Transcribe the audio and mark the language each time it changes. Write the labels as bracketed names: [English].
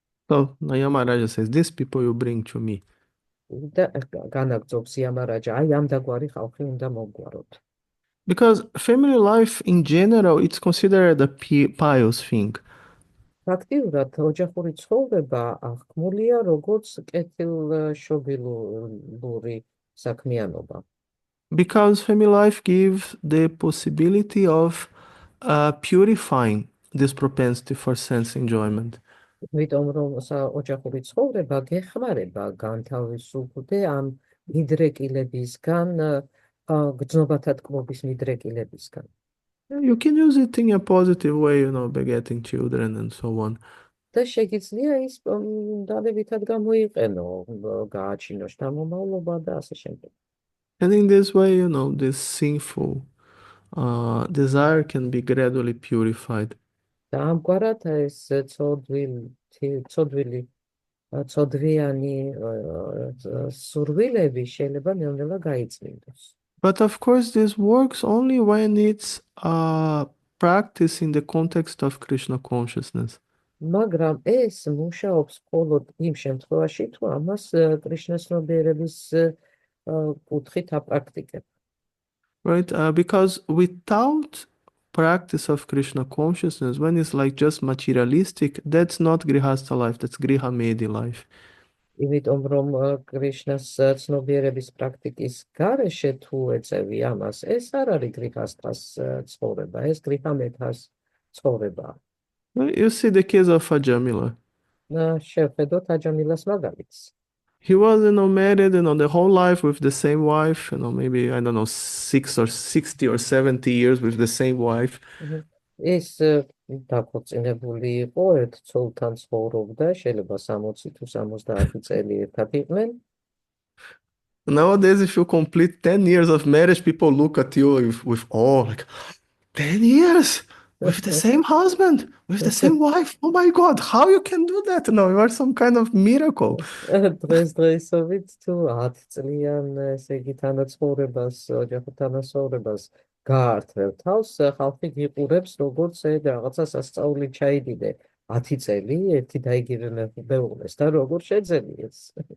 [English] So Yamaraja says, these people you bring to me. [Georgian] და განაგრძობს იამარაჯა, აი ამ დაგვარი ხალხი უნდა მომგვაროთ. [English] Because family life in general, it's considered a pious thing. [Georgian] ფაქტიურად ოჯახური ცხოვრება აღქმულია როგორც კეთილშობილური საქმიანობა. [English] Because family life gives the possibility of purifying this propensity for sense enjoyment. [Georgian] იმიტომ რომ ოჯახური ცხოვრება გეხმარება განთავისუფლდე ამ მიდრეკილებისგან, გრძნობათა ტკბობის მიდრეკილებისგან. [English] Yeah, you can use it in a positive way, begetting children and so on. [Georgian] და შეგიძლია ის დადებითად გამოიყენო, გააჩინო შთამომავლობა და ასე შემდეგ. [English] And in this way, this sinful desire can be gradually purified. [Georgian] და ამგვარად ეს ცოდვიანი სურვილები შეიძლება ნელ-ნელა გაიწმინდოს. [English] But of course, this works only when it's practice in the context of Krishna consciousness. [Georgian] მაგრამ ეს მუშაობს მხოლოდ იმ შემთხვევაში, თუ ამას კრიშნას ცნობიერების კუთხით აპრაქტიკებ. [English] Right? Because without practice of Krishna consciousness, when it's like just materialistic, that's not Grihastha life, that's Griha Medi life. [Georgian] იმიტომ რომ კრიშნას ცნობიერების პრაქტიკის გარეშე თუ ეწევი ამას, ეს არ არის გრიჰასთას ცხოვრება, ეს გრიჰამეთას ცხოვრება. [English] You see the case of Ajamila. [Georgian] შევხედოთ აჯამილას მაგალითს. [English] He was, married, the whole life with the same wife, maybe, I don't know, 60 or 70 years with the same wife. [Georgian] ეს დაქორწინებული იყო ერთ ცოლთან ცხოვრობდა, შეიძლება 60 თუ 70 წელი ერთად იყვნენ. [English] Nowadays, if you complete 10 years of marriage, people look at you with awe, like, 10 years with the same husband, with the same wife. Oh my God, how you can do that? No, you are some kind of miracle. [Georgian] დღესდღეობით თუ 10 წლიან ესე იგი თანაცხოვრებას, ოჯახურ თანაცხოვრებას გაართრევ თავს, ხალხი გიყურებს, როგორც რაღაცა სასწაული ჩაიდიდე 10 წელი ერთი და იგივე მეუღლეს და როგორ შეძენია ეს.